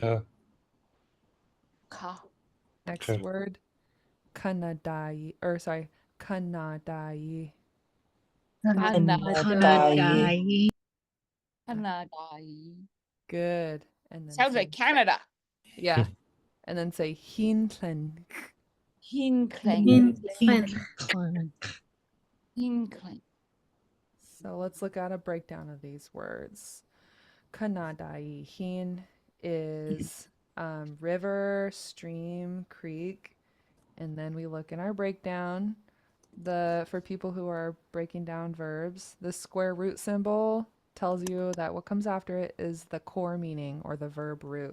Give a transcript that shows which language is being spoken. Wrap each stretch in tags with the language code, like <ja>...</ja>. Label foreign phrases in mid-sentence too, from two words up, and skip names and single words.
<en>Next word. Kanadai, or sorry, Kanadai. Kanadai. Kanadai. Good. And then Sounds say, like Canada. yeah. And then say Hinklen. Hinkling. Hinkling. Hinkling. So let's look at a breakdown of these words. Kanadai. Hin is river, stream, creek. And then we look in our breakdown. For people who are breaking down verbs, the square root symbol tells you that what comes after it is the core meaning or the verb root.</en>